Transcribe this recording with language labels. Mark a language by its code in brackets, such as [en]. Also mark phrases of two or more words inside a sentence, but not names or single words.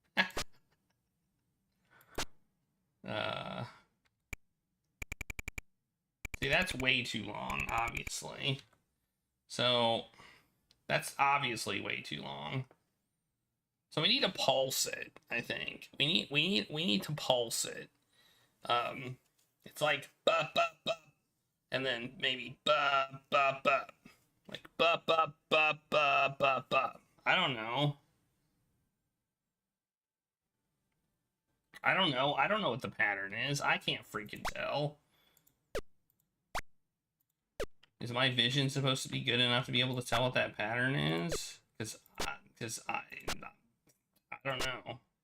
[en] See, that's way too long, obviously. So, that's obviously way too long. So we need to pulse it, I think. We need to pulse it. It's like ba ba ba, and then maybe ba ba ba, like ba ba ba ba ba ba. I don't know. I don't know. I don't know what the pattern is. I can't freaking tell. Is my vision supposed to be good enough to be able to tell what that pattern is? Because I don't know.